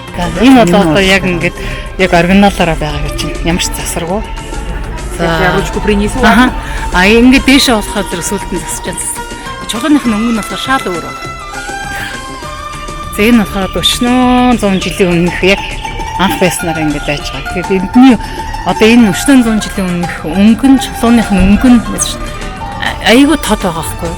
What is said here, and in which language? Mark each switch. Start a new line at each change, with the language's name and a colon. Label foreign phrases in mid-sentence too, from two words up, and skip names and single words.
Mongolian: Энэ одоо яг ингээд яг оригиналаараа байгаа гэж чинь ямар ч засаргүй.
Russian: Я ручку принесу.
Mongolian: А ингээд дээшээ болохоо зэрэг сүлд нь засаж байсан. Чулууных нь өнгө нь болохоор шал өөр. За энэ болохоор өчнөө 100 жилийн өмнөх яг анх байснараа ингээд байж байгаа. Тэгэхээр эндний одоо энэ өчнөө 100 жилийн өмнөх өнгө нь чулууных нь өнгө нь айгүй тод байгаа байхгүй.